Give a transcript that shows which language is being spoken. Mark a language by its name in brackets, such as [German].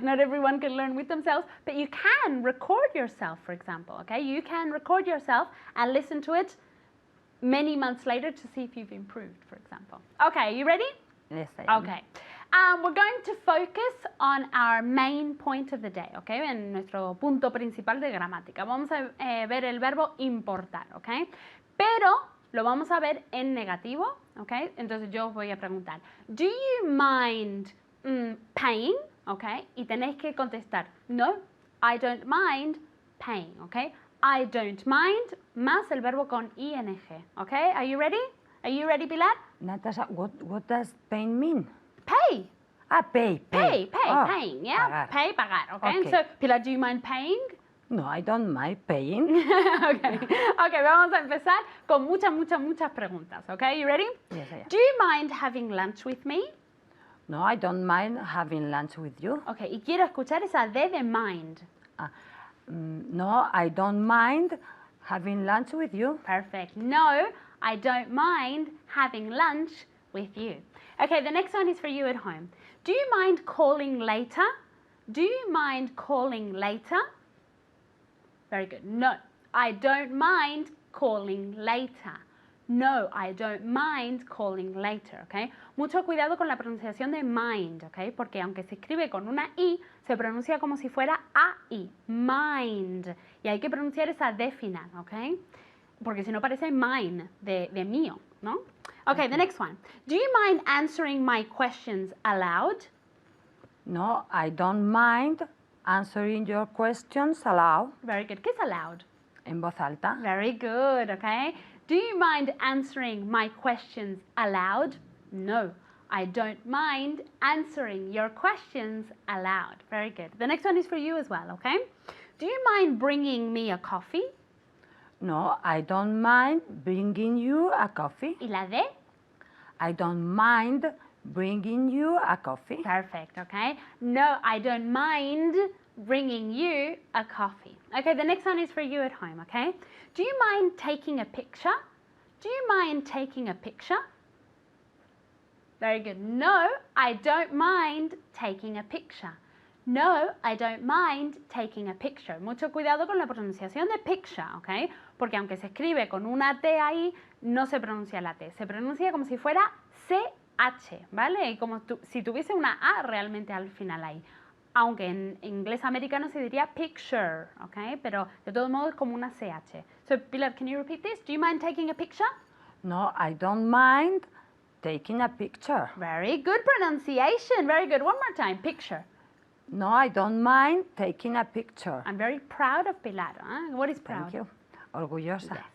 [English] Not everyone can learn with themselves, but you can record yourself, for example. Okay, you can record yourself and listen to it many months later to see if you've improved, for example. Okay, you ready? Yes, I am. Okay. And we're going to focus on our main point of the day, okay? [Spanish] En nuestro punto principal de gramática. Vamos a ver el verbo importar, okay? Pero lo vamos a ver en negativo, okay? Entonces yo os voy a preguntar, [English] do you mind paying? [Spanish] Okay? Y tenéis que contestar, no, [English] I don't mind paying, [Spanish] okay? [English] I don't mind [Spanish] más el verbo con [English] ing, okay? Are you ready? Are you ready, Pilar? Natasha, what does pain mean? Pay. Pay. Pay, paying, yeah? [Spanish] Pagar. [English] Pay, pagar, okay? Okay. So, Pilar, do you mind paying? No, I don't mind paying. [Spanish] Okay, vamos a empezar con muchas preguntas, okay? [English] You ready? Yes, I am. Do you mind having lunch with me? No, I don't mind having lunch with you. [Spanish] Okay, y quiero escuchar esa D de mind. [English] No, I don't mind having lunch with you. Perfect. No, I don't mind having lunch with you. Okay, the next one is for you at home. Do you mind calling later? Do you mind calling later? Very good. No, I don't mind calling later. No, I don't mind calling later, okay? [Spanish] Mucho cuidado con la pronunciación de mind, okay? Porque aunque se escribe con una I, se pronuncia como si fuera AI, mind. Y hay que pronunciar esa D final, okay? Porque si no parece mine, de mío, ¿no? [English] Okay, the next one. Do you mind answering my questions aloud? No, I don't mind answering your questions aloud. Very good. [Spanish] ¿Qué es [English] aloud? [Spanish] En voz alta. [English] Very good, okay? Do you mind answering my questions aloud? No, I don't mind answering your questions aloud. Very good. The next one is for you as well, okay? Do you mind bringing me a coffee? No, I don't mind bringing you a coffee. [Spanish] ¿Y la D? [English] I don't mind bringing you a coffee. Perfect, okay? No, I don't mind bringing you a coffee. Okay, the next one is for you at home, okay? Do you mind taking a picture? Do you mind taking a picture? Very good. No, I don't mind taking a picture. No, I don't mind taking a picture. [Spanish] Mucho cuidado con la pronunciación de picture, ¿ok? Porque aunque se escribe con una T ahí, no se pronuncia la T. Se pronuncia como si fuera CH, ¿vale? Y como si tuviese una A realmente al final ahí. Aunque en inglés americano se diría picture, ¿ok? Pero de todos modos es como una CH. [English] So, Pilar, can you repeat this? Do you mind taking a picture? No, I don't mind taking a picture. Very good pronunciation. Very good. One more time. Picture. No, I don't mind taking a picture. I'm very proud of Pilar. Huh? What is proud? Thank you. Orgullosa.